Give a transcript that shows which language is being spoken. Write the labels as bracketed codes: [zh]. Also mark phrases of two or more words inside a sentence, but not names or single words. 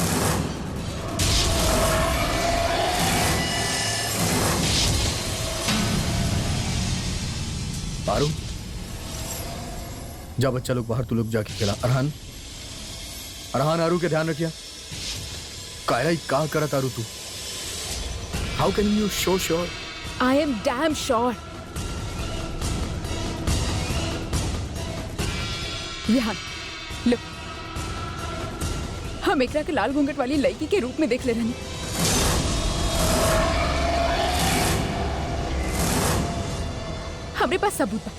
[bho] पारू जा बच्चा लोग बाहर, तू लोग जाके खेला। अरहान अरहान आरू के ध्यान रखिया। कायरा का करा तारू तू? [en] how can you so sure? I am damn sure. [bho] विहान लो, हम एकरा के लाल घूंघट वाली लड़की के रूप में देख ले रहनी। हमरे पास सबूत बा।